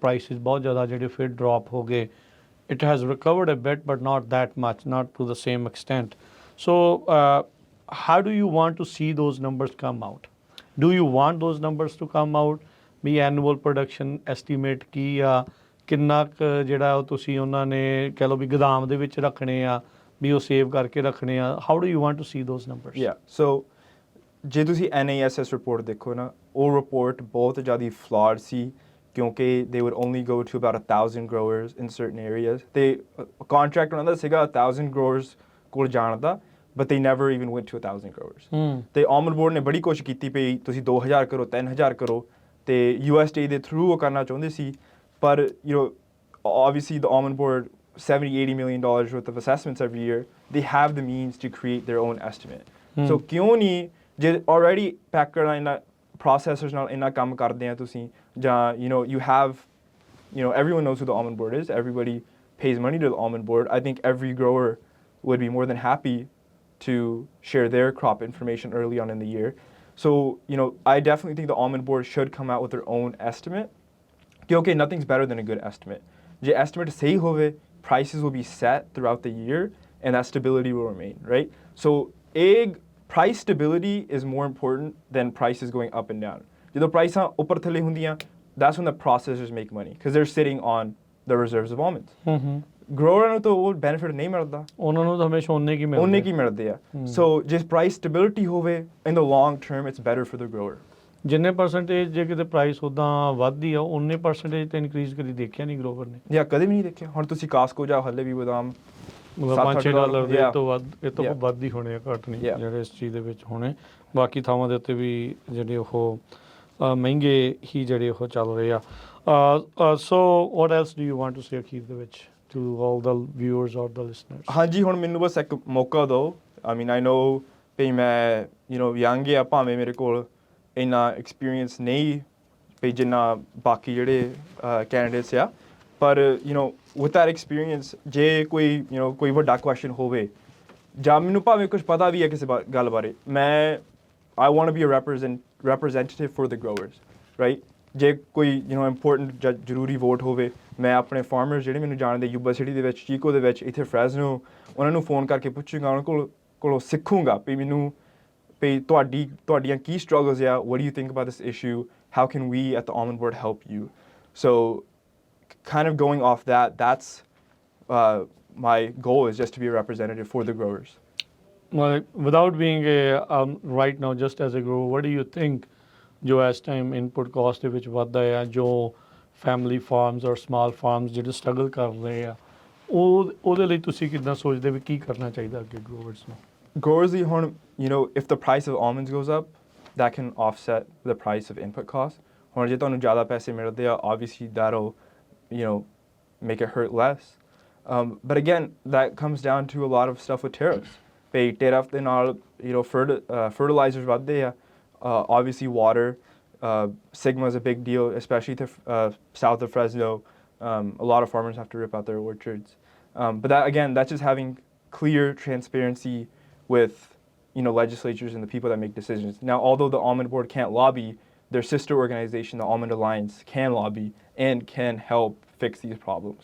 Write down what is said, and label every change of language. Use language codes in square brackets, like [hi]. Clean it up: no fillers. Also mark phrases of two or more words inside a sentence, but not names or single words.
[pa] ਪ੍ਰਾਈਸਿਸ ਬਹੁਤ ਜ਼ਿਆਦਾ ਜਿਹੜੇ ਫਿਰ ਡ੍ਰੌਪ ਹੋ ਗਏ [en] it has recovered a bit but not that much not to the same extent so how do you want to see those numbers come out do you want those numbers to come out ਵੀ annual production estimate [pa] ਕੀ ਆ ਕਿੰਨਾ ਕੁ ਜਿਹੜਾ ਉਹ ਤੁਸੀਂ ਉਹਨਾਂ ਨੇ ਕਹਿ ਲਓ ਵੀ ਗੋਦਾਮ ਦੇ ਵਿੱਚ ਰੱਖਣੇ ਆ [en] ਵੀ ਉਹ ਸੇਵ ਕਰਕੇ ਰੱਖਣੇ ਆ how do you want to see those numbers [pa] ਸੋ ਜੇ ਤੁਸੀਂ NASS ਰਿਪੋਰਟ ਦੇਖੋ ਨਾ ਉਹ ਰਿਪੋਰਟ ਬਹੁਤ ਜ਼ਿਆਦਾ ਫਲॉड ਸੀ ਕਿਉਂਕਿ [en] they would only go to about 1,000 growers in certain areas [pa] ਤੇ ਕੰਟਰੈਕਟ ਉਹਨਾਂ ਦਾ ਸੀਗਾ 1,000 growers ਕੋਲ ਜਾਣ ਦਾ [en] but they never even went to 1,000 growers. Hmm. [pa] ਤੇ Almond board ਨੇ ਬੜੀ ਕੋਸ਼ਿਸ਼ ਕੀਤੀ ਪਈ ਤੁਸੀਂ 2,000 ਕਰੋ 3,000 ਕਰੋ ਤੇ USDA ਦੇ ਥਰੂ ਉਹ ਕਰਨਾ ਚਾਹੁੰਦੇ ਸੀ ਪਰ [en] obviously the Almond board $70-80 million worth of assessments every year, they have the means to create their own estimate. So [pa] ਕਿਉਂ ਨਹੀਂ ਜੇ already packer ਨਾਲ ਇੰਨਾ processors ਨਾਲ ਇੰਨਾ ਕੰਮ ਕਰਦੇ ਆ ਤੁਸੀਂ ਜਾਂ [en] you have everyone knows who the Almond board is, everybody pays money to the Almond board. I think every grower would be more than happy to share their crop information early on in the year. So I definitely think the Almond board should come out with their own estimate. Okay, nothing's better than a good estimate. [pa] ਜੇ estimate ਸਹੀ ਹੋਵੇ, [en] prices will be set throughout the year and that stability will remain, right? So price stability is more important than prices going up and down. [pa] ਜਦੋਂ ਪ੍ਰਾਈਸਾਂ ਉੱਪਰ ਥੱਲੇ ਹੁੰਦੀਆਂ, [en] that's when the processors make money because they're sitting on the reserves of almonds. [pa] Grower ਨੂੰ ਤਾਂ ਉਹ benefit ਨਹੀਂ ਮਿਲਦਾ, ਉਹਨਾਂ ਨੂੰ ਤਾਂ ਹਮੇਸ਼ਾ ਉਹਨੇ ਕੀ ਮਿਲਦੇ ਆ. [en] So ਜੇ price stability ਹੋਵੇ in the long term it's better for the grower. [pa] ਜਿੰਨੇ ਪਰਸੈਂਟੇਜ ਜੇ ਕਿਤੇ ਪ੍ਰਾਈਸ ਉਦਾਂ ਵੱਧਦੀ ਆ ਉਹਨੇ ਪਰਸੈਂਟੇਜ ਤੇ ਇਨਕਰੀਜ਼ ਕਦੀ ਦੇਖਿਆ ਨਹੀਂ ਗਰੋਵਰ ਨੇ ਜਾਂ ਕਦੇ ਵੀ ਨਹੀਂ ਦੇਖਿਆ. ਹੁਣ ਤੁਸੀਂ ਕਾਸਕੋ ਜਾਓ ਹੱਲੇ ਵੀ ਬਦਾਮ $5-6 ਦੇ ਤੋਂ ਵੱਧ ਇਹ ਤੋਂ ਵੱਧ ਹੀ ਹੋਣੇ ਆ, ਘੱਟ ਨਹੀਂ ਜਿਹੜੇ ਇਸ ਚੀਜ਼ ਦੇ ਵਿੱਚ ਹੋਣੇ. ਬਾਕੀ ਥਾਵਾਂ ਦੇ ਉੱਤੇ ਵੀ ਜਿਹੜੇ ਉਹ ਮਹਿੰਗੇ ਹੀ ਜਿਹੜੇ ਉਹ ਚੱਲ ਰਹੇ ਆ. [en] so what else do you want to say [pa] ਅਖੀਰ ਦੇ ਵਿੱਚ [en] to all the viewers or the listeners? [pa] ਹਾਂਜੀ ਹੁਣ ਮੈਨੂੰ ਬਸ ਇੱਕ ਮੌਕਾ ਦਿਓ. [en] I mean I know [pa] ਵੀ ਮੈਂ ਯੰਗ ਆ, ਭਾਵੇਂ ਮੇਰੇ ਕੋਲ ਇੰਨਾ ਐਕਸਪੀਰੀਅੰਸ ਨਹੀਂ ਵੀ ਜਿੰਨਾ ਬਾਕੀ ਜਿਹੜੇ ਕੈਂਡੀਡੇਟਸ ਆ, ਪਰ [en] with that experience [pa] ਜੇ ਕੋਈ ਵੱਡਾ ਕੁਐਸਚਨ ਹੋਵੇ ਜਾਂ ਮੈਨੂੰ ਭਾਵੇਂ ਕੁਝ ਪਤਾ ਵੀ ਹੈ ਕਿਸੇ ਗੱਲ ਬਾਰੇ, ਮੈਂ [en] I want to be a representative for the growers, right? [pa] ਜੇ ਕੋਈ ਇੰਪੋਰਟੈਂਟ ਜਾਂ ਜ਼ਰੂਰੀ ਵੋਟ ਹੋਵੇ, ਮੈਂ ਆਪਣੇ ਫਾਰਮਰਸ ਜਿਹੜੇ ਮੈਨੂੰ ਜਾਣਦੇ ਯੂਬਾ ਸਿਟੀ ਦੇ ਵਿੱਚ, ਚੀਕੋ ਦੇ ਵਿੱਚ, ਇੱਥੇ ਫਰੈਜ਼ਨੋ, ਉਹਨਾਂ ਨੂੰ ਫੋਨ ਕਰਕੇ ਪੁੱਛੂੰਗਾ, ਉਹਨਾਂ ਕੋਲੋਂ ਸਿੱਖੂੰਗਾ ਵੀ ਮੈਨੂੰ ਵੀ ਤੁਹਾਡੀਆਂ ਕੀ struggles ਆ, [en] what do you think about this issue, how can we at the Almond board help you? So kind of going off that's my goal is just to be a representative for the growers. Well, without being right now just as a grower, what do you think [pa] ਜੋ ਇਸ ਟਾਈਮ [en] input cost [pa] ਦੇ ਵਿੱਚ ਵੱਧਦਾ ਆ, ਜੋ [en] family farms or small farms [pa] ਜਿਹੜੇ ਸਟਰਗਲ ਕਰ ਰਹੇ ਆ, ਉਹਦੇ ਲਈ ਤੁਸੀਂ ਕਿੱਦਾਂ ਸੋਚਦੇ ਵੀ ਕੀ ਕਰਨਾ ਚਾਹੀਦਾ ਅੱਗੇ ਗਰੋਵਰਸ ਨੂੰ? Growers ਲਈ ਹੁਣ [en] if the price of almonds goes up, that can offset the price of input costs. [pa] ਹੁਣ ਜੇ ਤੁਹਾਨੂੰ ਜ਼ਿਆਦਾ ਪੈਸੇ ਮਿਲਦੇ ਆ, [en] obviously that'll make it hurt less. But again, that comes down to a lot of stuff with tariffs. Pay tariff [pa] ਦੇ ਨਾਲ fertilizers ਵੱਧਦੇ ਆ. [en] Obviously water, Sigma is a big deal, especially to south of Fresno. A lot of farmers have to rip out their orchards. But that's just having clear transparency with legislatures and the people that make decisions. Now, although the Almond board can't lobby, their sister organization, the Almond Alliance, can lobby and can help fix these problems.